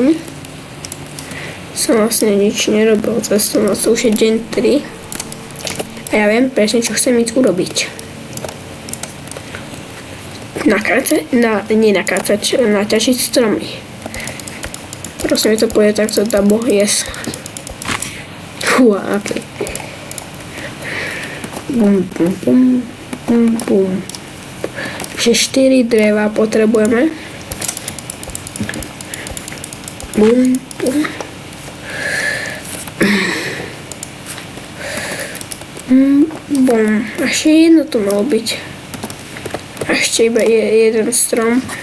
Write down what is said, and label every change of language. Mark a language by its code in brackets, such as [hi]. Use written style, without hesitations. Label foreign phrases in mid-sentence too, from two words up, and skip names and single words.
[sk] Som vlastne nič nerobil cez tú noc, už je deň 3. A ja viem presne, čo chcem ísť urobiť. Naťažiť stromy. Prosím, mi to pôjde takto [en] double, yes. [sk] Fúha, ok. Bum, bum, bum, bum, bum. Takže 4 dreva potrebujeme. Bum, bum. Bum. Ešte jedno tu malo byť. A ešte iba jeden strom.